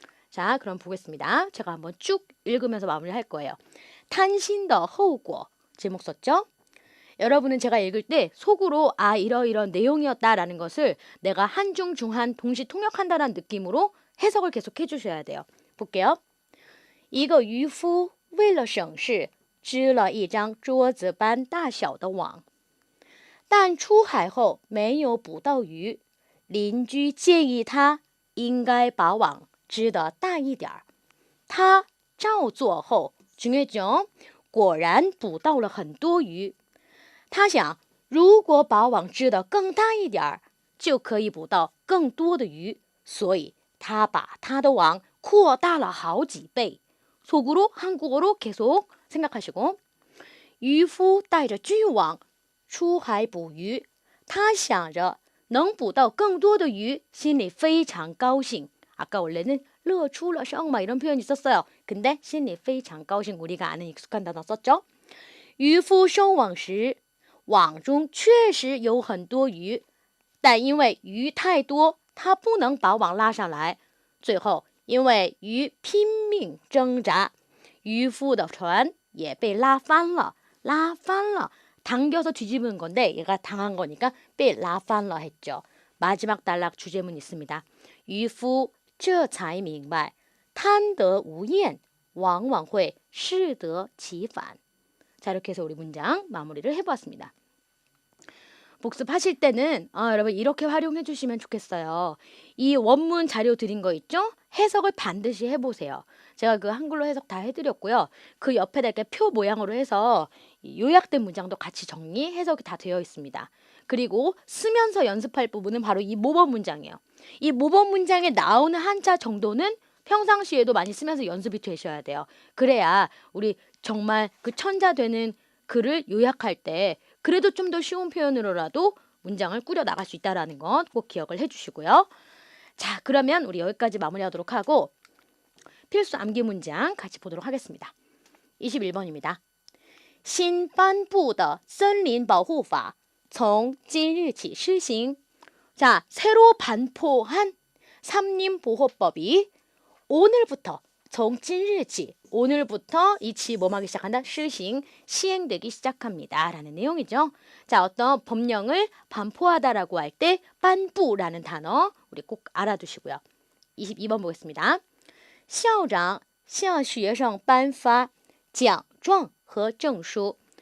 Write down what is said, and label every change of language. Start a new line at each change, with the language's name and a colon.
Korean: 자, 그럼 보겠습니다. 제가 한번 쭉 읽으면서 마무리할 거예요. 탄신더 허우고 제목 썼죠? 여러분은 제가 읽을 때 속으로 아 이러이런 내용이었다라는 것을 내가 한중 중한 동시 통역한다는 느낌으로 해석을 계속 해주셔야 돼요. 볼게요.
Chinese: 一个渔夫为了省事织了一张桌子般大小的网，但出海后没有捕到鱼，邻居建议他应该把网织得大一点儿。他照做后，
Korean: 중요했죠？
Chinese: 果然捕到了很多鱼。他想，如果把网织得更大一点儿，就可以捕到更多的鱼，所以他把他的网扩大了好几倍。
Korean: 속으로 한국어로 계속 생각하시고
Chinese: 渔夫带着渔网出海捕鱼，他想着能捕到更多的鱼，心里非常高兴。
Korean: 아까 원래는
Chinese: 乐出了声
Korean: 막 이런 표현이 있었어요. 근데
Chinese: 心里非常高兴
Korean: 우리가 아는 익숙한 단어 썼죠.
Chinese: 渔夫收网时，网中确实有很多鱼，但因为鱼太多，他不能把网拉上来。最后，因为鱼拼命挣扎，渔夫的船也被拉翻了。拉翻了.
Korean: 당겨서 뒤집은 건데 얘가 당한 거니까
Chinese: 被拉翻了
Korean: 했죠. 마지막 단락 주제문 있습니다.
Chinese: 渔夫这才明白贪得无厌往往会适得其反.
Korean: 자, 이렇게 해서 우리 문장 마무리를 해보았습니다. 복습하실 때는 여러분 이렇게 활용해 주시면 좋겠어요. 이 원문 자료 드린 거 있죠? 해석을 반드시 해보세요. 제가 그 한글로 해석 다 해드렸고요. 그 옆에다 이렇게 표 모양으로 해서 이 요약된 문장도 같이 정리, 해석이 다 되어 있습니다. 그리고 쓰면서 연습할 부분은 바로 이 모범 문장이에요. 이 모범 문장에 나오는 한자 정도는 평상시에도 많이 쓰면서 연습이 되셔야 돼요. 그래야 우리 정말 그 천자 되는 글을 요약할 때 그래도 좀 더 쉬운 표현으로라도 문장을 꾸려 나갈 수 있다는 것 꼭 기억을 해주시고요. 자, 그러면 우리 여기까지 마무리하도록 하고 필수 암기 문장 같이 보도록 하겠습니다. 21번입니다.
Chinese: 新颁布的森林保护法从今日起施行.
Korean: 자, 새로 반포한 산림보호법이 오늘부터
Chinese: 从今日起
Korean: 오늘부터 이 치 뭐하기 시작한다? 施行 시행되기 시작합니다. 라는 내용이죠. 자, 어떤 법령을 반포하다라고 할 때颁布라는 단어 우리 꼭 알아두시고요. 22번 보겠습니다.
Chinese: 校长向学生颁发奖状和证书.